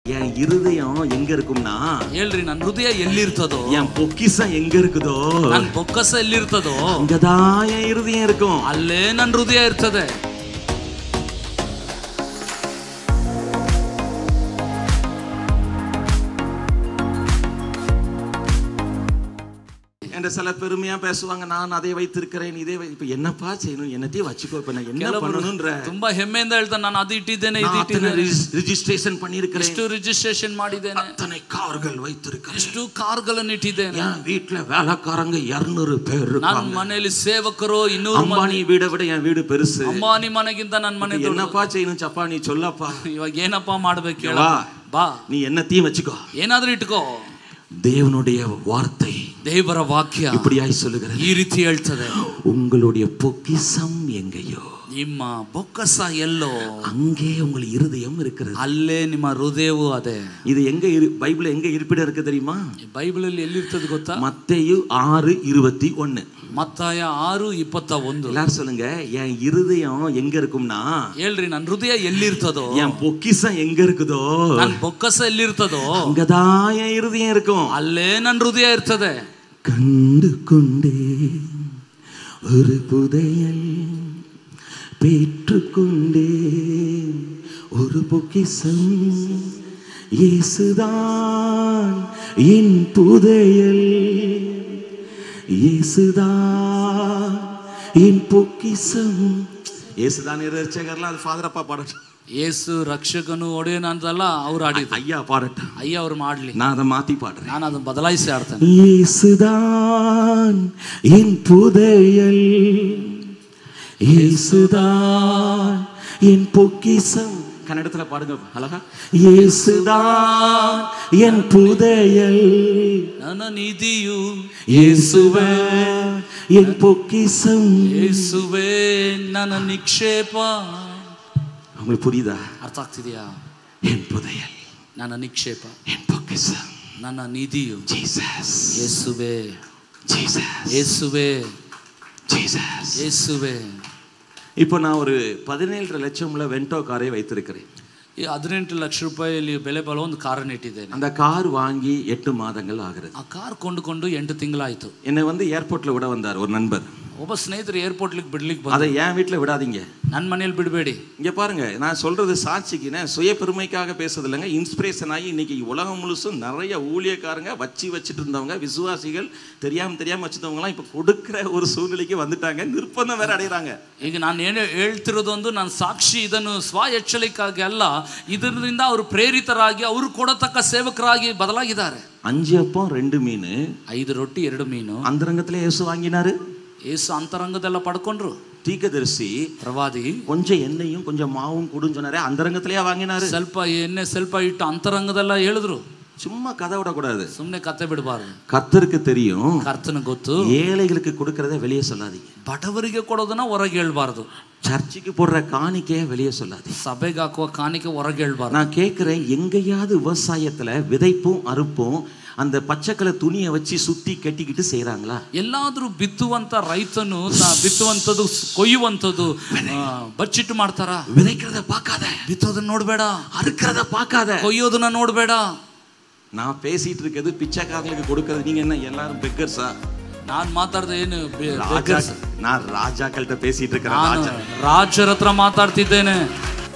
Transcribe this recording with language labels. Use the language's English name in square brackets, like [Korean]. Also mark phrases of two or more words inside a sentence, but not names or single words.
[Tamil] என் இருதயம் எங்க இருக்கும்னா [Kannada] ಹೇಳ್ರಿ ನನ್ನ ಹೃದಯ ಎಲ್ಲಿರ್ತದೋ [Tamil] என் பொக்கிஷம் எங்க இருக்குதோ [Kannada] ನನ್ನ ಬೊಕ್ಕಸ ಎಲ್ಲಿರ್ತದೋ [Tamil] அங்கதான் என் இருதயம் இருக்கும். [Kannada] ಅಲ್ಲೇ ನನ್ನ ಹೃದಯ ಇರ್ತದೆ. [Tamil] என்ற சில பெருமையா பேசுவாங்க, நான் அதை வைத்திருக்கிறேன் இதே இப்ப என்னப்பா செய்யணும், என்னத்தையும் வச்சுக்கோ, இப்ப நான் என்ன பண்ணணும்ன்ற [Kannada] ತುಂಬಾ ಹೆಮ್ಮೆಯಿಂದ ಹೇಳ್ತಾನೆ, ನಾನು ಅದು ಇಟ್ಟಿದ್ದೇನೆ ಇದು ಇಟ್ಟಿದ್ದೇನೆ, [Tamil] ರಿಜಿಸ್ಟ್ರೇಷನ್ பண்ணியிருக்கிறேன், [Kannada] ಇಷ್ಟು ರಿಜಿಸ್ಟ್ರೇಷನ್ ಮಾಡಿದ್ದೇನೆ, [Tamil] அத்தனை கார்கள் வைத்திருக்கிறேன், [Kannada] ಇಷ್ಟು ಕಾರ್ಗಳನ್ನು ಇಟ್ಟಿದ್ದೇನೆ, [Tamil] என் வீட்ல வேலைக்காரங்க 200 பேர் இருக்காங்க, [Kannada] ನನ್ನ ಮನೆಯಲ್ಲಿ ಸೇವಕರು 200 [Tamil] அம்பானி வீட விட என் வீடு பெருசு, [Kannada] ಅಂಬಾನಿ ಮನೆಗಿಂತ ನನ್ನ ಮನೆ ದೊಡ್ಡದು, [Tamil] என்னப்பா செய்யணும் சப்பா நீ சொல்லப்பா, [Kannada] ಇವಾಗ ಏನಪ್ಪಾ ಮಾಡ್ಬೇಕು ಹೇಳ, ಬಾ [Tamil] நீ என்னத்தையும் வச்சுக்கோ, [Kannada] ಏನಾದ್ರೂ ಇಟ್ಕೋ. [Tamil] தேவனுடைய வார்த்தை [Kannada] ದೇವರ ವಾಕ್ಯ [Tamil] இப்படியாய் சொல்லுகிறது, [Kannada] ಈ ರೀತಿ ಹೇಳ್ತದೆ, [Tamil] உங்களுடைய பொக்கிஷம் எங்கேயோ [Kannada] ನಿಮ್ಮ ಬೊಕ್ಕಸ ಎಲ್ಲೋ [Tamil] அங்கே உங்கள் இருதயம் இருக்கிறது, [Kannada] ಅಲ್ಲೇ ನಿಮ್ಮ ಹೃದಯವು ಅದೇ. [Tamil] இது எங்க பைபிள் எங்க இருப்பிடம் இருக்கு தெரியுமா? [Kannada] ಬೈಬಲಲ್ಲಿ ಎಲ್ಲಿರ್ತದೆ ಗೊತ್ತಾ? [Tamil] மத்தேயு 6:21. [Kannada] ಮತ್ತಾಯ 6:21. [Tamil] எல்லாரும் சொல்லுங்க, என் இருதயம் எங்க இருக்கும்னா [Kannada] ಹೇಳ್ರಿ ನನ್ನ ಹೃದಯ ಎಲ್ಲಿರ್ತದೋ, [Tamil] என் பொக்கிஷம் எங்க இருக்குதோ [Kannada] ನನ್ನ ಬೊಕ್ಕಸ ಎಲ್ಲಿರ್ತದೋ [Tamil] அங்கதான் என் இருதயம் இருக்கும், [Kannada] ಅಲ್ಲೇ ನನ್ನ ಹೃದಯ ಇರ್ತದೆ. [Tamil] கண்டு கொண்டே ஒரு புதையல் பெற்றுக்கொண்டே ஒரு பொக்கிஷம் இயேசுதான் என் புதையல், இயேசுதான் என் பொக்கிஷம். இயேசுதான் ரட்சகர்லாம் அது ஃபாதர் அப்பா பாடட்டும், [Kannada] ಯೇಸು ರಕ್ಷಕನು ಒಡೆಯನು ಅಂತಲ್ಲ ಅವ್ರು ಆಡಿದ್ರು, [Tamil] ஐயா பாடட்டும், [Kannada] ಅಯ್ಯ ಅವ್ರು ಮಾಡ್ಲಿ, [Tamil] நான் அதை மாத்தி பாடுறேன், [Kannada] ನಾನು ಅದನ್ನ ಬದಲಾಯಿಸಿ ಆಡ್ತೇನೆ. [Tamil] இயேசுதான் என் புதையல், இயேசுதான் என் பொக்கிஷம். கன்னடத்துல பாடுங்க அழகா, இயேசுதான் என் புதையல், [Kannada] ನನ್ನ ನಿಧಿಯು [Tamil] இயேசுவே என் பொக்கிஷம், [Kannada] ಯೇಸುವೇ ನನ್ನ ನಿಕ್ಷೇಪ. [Tamil] உங்களுக்கு புரியுதா? [Kannada] ಅರ್ಥ ಆಗ್ತಿದೆಯಾ? [Tamil] என் புதையல், [Kannada] ನನ್ನ ನಿಕ್ಷೇಪ, [Tamil] என் பொக்கிஷம், [Kannada] ನನ್ನ ನಿಧಿಯು [Tamil] ஜீசஸ், [Kannada] ಯೇಸುವೇ, [Tamil] ஜீசஸ், [Kannada] ಯೇಸುವೇ, [Tamil] ஜீசஸ், [Kannada] ಯೇಸುವೇ. [Tamil] இப்போ நான் ஒரு 17 லட்சம்ல வென்டோ காரை வைத்திருக்கிறேன். [Kannada] ಈ 18 ಲಕ್ಷ ರೂಪಾಯಿಯಲ್ಲಿ ಬೆಲೆ ಬಾಳುವ ಒಂದು ಕಾರನ್ನು ಇಟ್ಟಿದ್ದೇನೆ. [Tamil] அந்த கார் வாங்கி 8 மாதங்கள் ஆகிறது. [Kannada] ಆ ಕಾರ್ ಕೊಂಡುಕೊಂಡು 8 ತಿಂಗಳಾಯ್ತು. [Tamil] என்னை வந்து ஏர்போர்ட்ல விட வந்தார் ஒரு நண்பர். [Kannada] ಒಬ್ಬ ಸ್ನೇಹಿತರು ಏರ್ಪೋರ್ಟ್ಲಿಗೆ ಬಿಡ್ಲಿಕ್ಕೆ ಬಂದ. [Tamil] அதை என் வீட்டில் விடாதீங்க, [Kannada] ನನ್ನ ಮನೆಯಲ್ಲಿ ಬಿಡಬೇಡಿ. [Tamil] இங்க பாருங்க, நான் சொல்றது சாட்சிக்குனே சுய பெருமைக்காக பேசுறது இல்லைங்க, இன்ஸ்பிரேஷன் ஆகி இன்னைக்கு உலகம் முழுசும் நிறைய ஊழியக்காரங்க வச்சிட்டு இருந்தவங்க, விசுவாசிகள் தெரியாம வச்சிருந்தவங்கலாம் இப்ப கொடுக்கிற ஒரு சூழ்நிலைக்கு வந்துட்டாங்க, நிர்பந்தம் வேற அடைகிறாங்க. [Kannada] ಈಗ ನಾನು ಏನು ಹೇಳ್ತಿರೋದೊಂದು ನನ್ನ ಸಾಕ್ಷಿ, ಇದನ್ನು ಸ್ವ ಎಚ್ಚರಿಕೆಯಾಗಿ ಅಲ್ಲ, ಇದರಿಂದ ಅವರು ಪ್ರೇರಿತರಾಗಿ ಅವರು ಕೊಡತಕ್ಕ ಸೇವಕರಾಗಿ ಬದಲಾಗಿದ್ದಾರೆ. [Tamil] 5 அப்பம் 2 மீன், [Kannada] 5 ರೊಟ್ಟಿ 2 ಮೀನು [Tamil] அந்தரங்கத்திலே இயேசு வாங்கினாரு. [Kannada] ಯೇಸು ಅಂತರಂಗದೆಲ್ಲ ಪಡ್ಕೊಂಡ್ರು. [Tamil] தீர்க்கதரிசி [Kannada] ಪ್ರವಾದಿ [Tamil] கொஞ்சம் எண்ணெயும் கொஞ்சம் மாவும் கொடுன்னு சொன்னாரே, அந்தரங்கத்திலேயே வாங்கினாரு. [Kannada] ಸ್ವಲ್ಪ ಎಣ್ಣೆ ಸ್ವಲ್ಪ ಇಟ್ಟು ಅಂತರಂಗದೆಲ್ಲ ಹೇಳಿದ್ರು. [Tamil] சும்மா கதை விடக்கூடாது, [Kannada] ಸುಮ್ಮನೆ ಕತೆ ಬಿಡಬಾರ್ದು. [Tamil] கர்த்தருக்கு தெரியும், [Kannada] ಕರ್ತನ ಗೊತ್ತು, [Tamil] ஏழைகளுக்கு கொடுக்கறத வெளியே சொல்லாதீங்க, [Kannada] ಬಡವರಿಗೆ ಕೊಡೋದನ್ನ ಹೊರಗೆ ಹೇಳ್ಬಾರ್ದು, [Tamil] சர்ச்சுக்கு போடுற காணிக்கைய வெளியே சொல்லாதீங்க, [Kannada] ಸಭೆಗೆ ಹಾಕುವ ಕಾಣಿಕೆ ಹೊರಗೆ ಹೇಳ್ಬಾರ್ದು. [Tamil] நான் கேட்கிறேன், எங்கேயாவது விவசாயத்துல விதைப்பும் அறுப்பும் அந்த பச்சைக்கலை துணியை வச்சு சுத்தி கட்டிக்கிட்டு செய்யறாங்களா? [Kannada] ಎಲ್ಲಾದ್ರೂ ಬಿತ್ತುವಂತ ರೈತನು ಬಿತ್ತುವಂಥದ್ದು ಕೊಯ್ಯುವಂಥದ್ದು ಬಚ್ಚಿಟ್ಟು ಮಾಡ್ತಾರ? [Tamil] விதைக்கிறத பார்க்காத, [Kannada] ಬಿತ್ತೋದನ್ನ ನೋಡ್ಬೇಡ, [Tamil] அறுக்கிறத பார்க்காத, [Kannada] ಕೊಯ್ಯೋದನ್ನ ನೋಡ್ಬೇಡ. [Tamil] நான் பேசிட்டு இருக்கிறது பிச்சைக்காரங்களுக்கு கொடுக்கறது, நீங்க என்ன எல்லாரும் பெக்கர்ஸா? [Kannada] நான் ಮಾತಾಡ್ದೆ ಏನು? [Tamil] நான் ராஜாக்கள்கிட்ட பேசிட்டு இருக்கிறேன், [Kannada] ರಾಜರ ಹತ್ರ ಮಾತಾಡ್ತಿದ್ದೇನೆ.